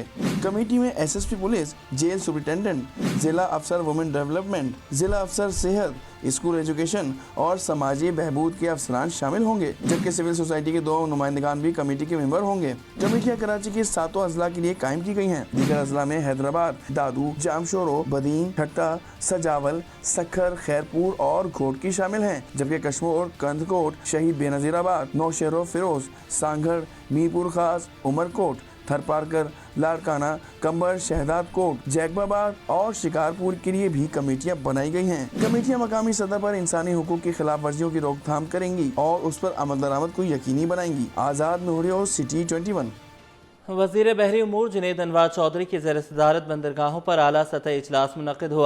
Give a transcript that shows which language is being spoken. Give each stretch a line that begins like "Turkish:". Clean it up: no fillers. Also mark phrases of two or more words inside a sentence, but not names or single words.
Urdu: کمیٹی میں SSP پولیس,
English: jail superintendent,
Urdu: ضلع افسر
English: women development,
Urdu: ضلع افسر صحت,
English: school education
Urdu: اور سماجی بہبود کے افسران شامل ہوں گے، جبکہ
English: civil society
Urdu: کے 2 نمائندگان بھی کمیٹی کے ممبر ہوں گے. کمیٹیاں کراچی کے 7 اضلاع کے لیے قائم کی گئی ہیں. دیگر اضلاع میں حیدرآباد، دادو، جامشورو، بدین، ٹھٹہ، سجاول، سکھر، خیرپور اور گھوٹکی شامل ہیں، جبکہ کشمیر, کندھکوٹ، شہید بینظیر آباد، نوشہرو، فیروز، سانگھڑ، میرپور خاص، عمرکوٹ، تھرپارکر، لاڑکانہ، قمبر، شہداد کوٹ، جیکب آباد اور شکارپور کے لیے بھی کمیٹیاں بنائی گئی ہیں. کمیٹیاں مقامی سطح پر انسانی حقوق کی خلاف ورزیوں کی روک تھام کریں گی اور اس پر عمل درآمد کو یقینی بنائیں گی. آزاد نوریو، سٹی 21. وزیر بحری امور جنید انوار چوہدری کی زیر صدارت بندرگاہوں پر اعلیٰ سطح اجلاس منعقد ہوا.